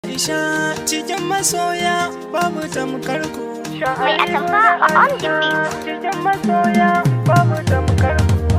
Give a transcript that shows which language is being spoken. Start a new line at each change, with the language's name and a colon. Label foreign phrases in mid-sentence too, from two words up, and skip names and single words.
Hausa: Aisha, cikin masoya babu tamkar ku. Mai atamfa a
English: on the beat.
Hausa: Cikin masoya babu tamkar ku.